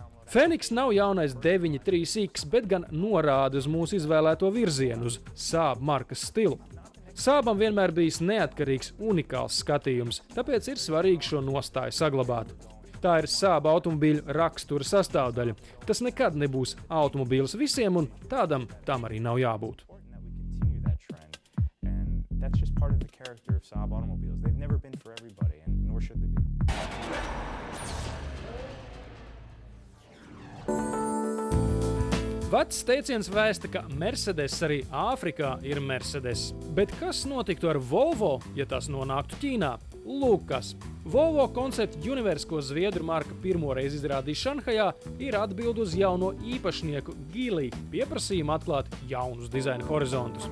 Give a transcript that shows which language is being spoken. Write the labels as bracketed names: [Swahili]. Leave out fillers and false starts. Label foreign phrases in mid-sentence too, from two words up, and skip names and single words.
[Latvian] Fenix nav jaunais 9.3X, bet gan norāda uz mūsu izvēlēto virzienu, uz Saab markas stilu. Saabam vienmēr bijis neatkarīgs, unikāls skatījums, tāpēc ir svarīgi šo nostāju saglabāt. Tā ir Saab automobīļu rakstura sastāvdaļa. Tas nekad nebūs automobīls visiem, un tādam tam arī nav jābūt. [English] That's just part of the character of Saab automobiles. They've never been for everybody, and nor should they be. [Latvian] Vecs teiciens vēsta, ka Mercedes arī Āfrikā ir Mercedes. Bet kas notiktu ar Volvo, ja tas nonāktu Ķīnā? Lūk kas. Volvo Concept Universe, ko zviedru marka pirmoreiz izrādīja Šanhajā, ir atbilde uz jauno īpašnieku Geely pieprasījumu atklāt jaunus dizaina horizontus.